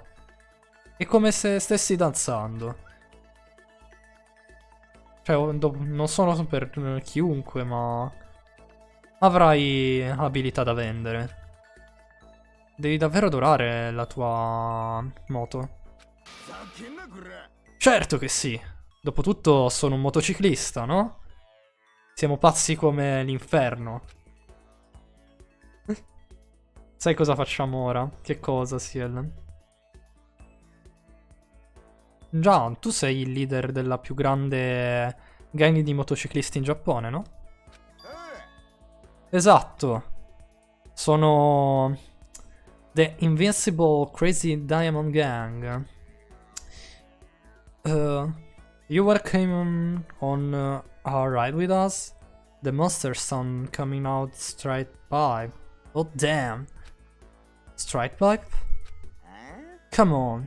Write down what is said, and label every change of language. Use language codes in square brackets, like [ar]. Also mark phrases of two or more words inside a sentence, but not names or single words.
[it] È come se stessi danzando. Cioè, non sono per chiunque, ma... avrai abilità da vendere. Devi davvero adorare la tua moto. [ja] ざけんなこら [it] Certo che sì. Dopotutto sono un motociclista, no? Siamo pazzi come l'inferno. Sai cosa facciamo ora? Che cosa, Ciel? Già, tu sei il leader della più grande gang di motociclisti in Giappone, no? Esatto. Sono The Invincible Crazy Diamond Gang. [en] You welcome on our ride with us? The monster sound coming out straight pipe. Oh damn. Straight pipe? Come on.